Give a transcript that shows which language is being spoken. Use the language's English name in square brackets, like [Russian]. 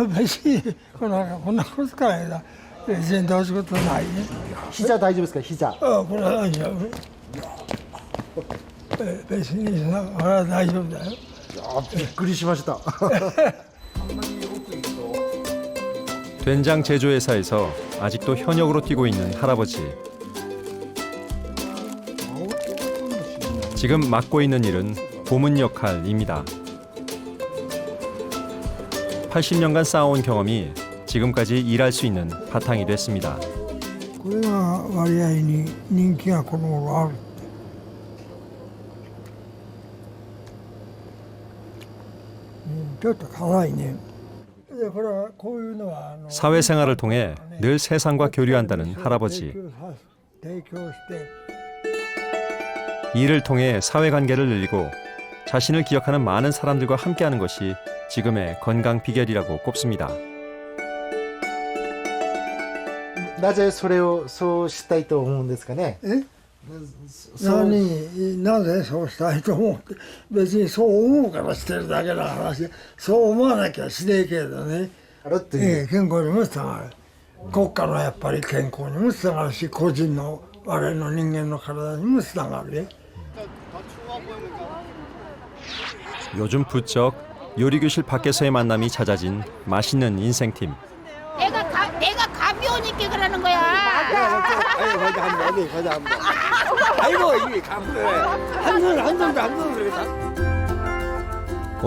[Japanese] 別にこんなことからや別にどうすることないね。膝大丈夫ですか、膝。これは大丈夫。別にさ、これは大丈夫だよ。びっくりしました。 [Korean] 된장 제조회사에서 아직도 현역으로 뛰고 있는 할아버지. 지금 맡고 있는 일은 고문 역할입니다. 80년간 쌓아온 경험이 지금까지 일할 수 있는 바탕이 됐습니다. [Japanese] これが割合に人気がこの頃ある。ちょっと辛いね。これはこういうのは [Korean] 사회생활을 통해 늘 세상과 교류한다는 할아버지. [Japanese] 提供して [Korean] 일을 통해 사회관계를 늘리고 자신을 기억하는 많은 사람들과 함께하는 것이 지금의 건강 비결이라고 꼽습니다. [Japanese] なぜそれをそうしたいと思うんですかね。なぜそうしたいと思って別にそう思うからしてるだけの話そう思わなきゃしねえけどね、健康にもつながる国家のやっぱり健康にもつながるし個人の我々の人間の体にもつながるね。 [Korean] 요즘 부쩍 요리교실 밖에서의 만남이 잦아진 맛있는 인생팀. 내가 가벼우니까 그러는 거야. 아이고 과자 한번 과자 한번. 아이고 이게 감사해. 한 손도